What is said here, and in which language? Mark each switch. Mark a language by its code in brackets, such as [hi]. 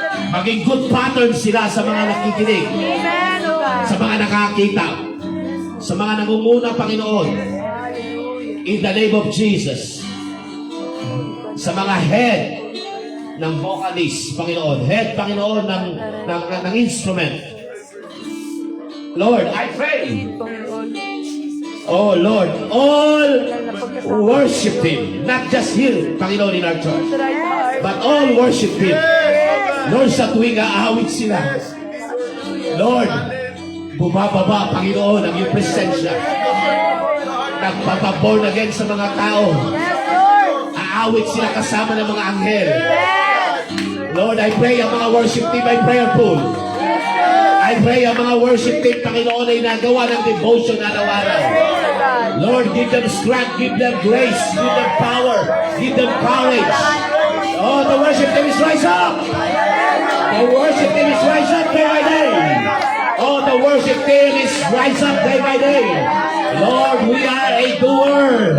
[tl] Maging good pattern sila sa mga nakikinig, sa mga nakakita, sa mga nangunguna, Panginoon, [en] in the name of Jesus. [tl] Sa mga head ng vocalist, Panginoon, head, Panginoon, ng instrument. [en] Lord, I pray, oh Lord, all worship Him, not just here, [tl] Panginoon, [en] in our church, but all worship Him. [tl] Lord, sa tuwing aawit sila, Lord, bumababa, Panginoon, ang iyong presensya. Nagpapaborn again sa mga tao. Aawit sila kasama ng mga anghel. [en] Lord, I pray [tl] ang mga worship team ay prayerful. [en] I pray [tl] ang mga worship team, Panginoon, ay nagawa ng devotion araw-araw. [en] Lord, give them strength, give them grace, give them power, give them courage. Oh, the worship team is rise up. The worship team is rise up day by day. Oh, the worship team is rise up day by day. Lord, we are a doer.